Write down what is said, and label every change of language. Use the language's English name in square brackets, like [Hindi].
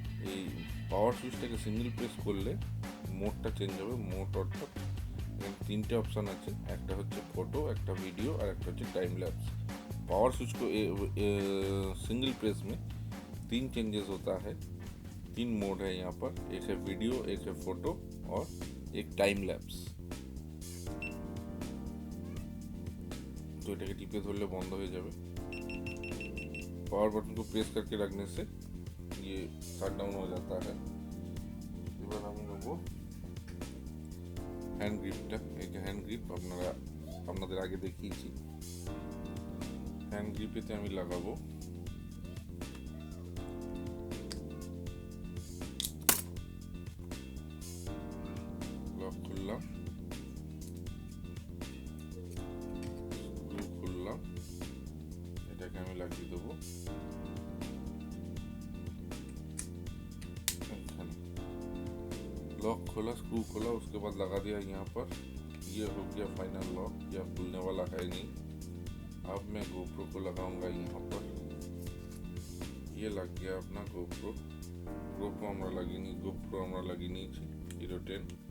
[Bangla] এই পাওয়ার সুইচটাকে single press করলে মোডটা change হবে। মোড অর্থাৎ এখানে 3টে অপশান আছে, একটা হচ্ছে ফটো, একটা वीडियो और একটা হচ্ছে टाइम लैप्स। [Hindi] पावर स्विच को सिंगल प्रेस में 3 चेंजेस होता है। 3 मोड है यहाँ पर, एक है वीडियो, एक है फोटो और एक टाइम लैप्स। [Bangla] तो এটাকে টিপে ধরলে বন্ধ হয়ে যাবে। [Hindi] पावर बटन को प्रेस करके रखने से ये शट डाउन हो जाता है। [Bangla] এবার আমি নেব হ্যান্ড গ্রিপটা। এই যে হ্যান্ড গ্রিপ আপনাদের আগে দেখিয়েছি। হ্যান্ড গ্রিপেতে আমি লাগাবো। লক খুললাম, স্ক্রু খুললাম, এটাকে আমি লাগিয়ে দেবো। [Hindi] लॉक खोला, स्क्रू खोला, उसके बाद लगा दिया यहाँ पर। ये हो गया फाइनल लॉक। यह खुलने वाला है नहीं। अब मैं GoPro को लगाऊंगा यहाँ पर। ये लग गया अपना GoPro। [Bangla] আমরা লাগিনি, GoPro আমরা লাগিয়ে নিয়েছি HERO10।